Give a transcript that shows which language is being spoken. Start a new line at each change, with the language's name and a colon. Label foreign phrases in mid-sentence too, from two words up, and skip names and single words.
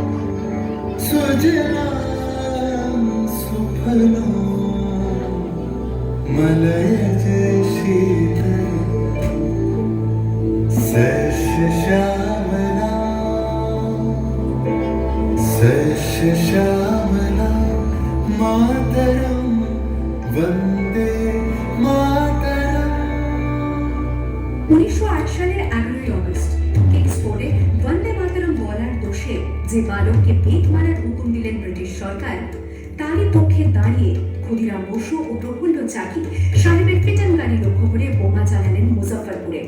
Sanskrit: सुजलां सुफलां मलयज शीतलं सस्यश्यामलां, सस्यश्यामलां मातरं वन्दे मातरम्।
Bangla: 1908 সালের 11ই অগস্ট কিংসফোর্ডে বন্দে মাতরম বলার দোষে যে বালককে পেট মারার হুকুম দিলেন ব্রিটিশ সরকার, তারই পক্ষে দাঁড়িয়ে ক্ষুদিরাম বসু ও প্রফুল্ল চাকি সাহেবের ফিটন গাড়ি লক্ষ্য করে বোমা চালালেন মুজফ্ফরপুরে।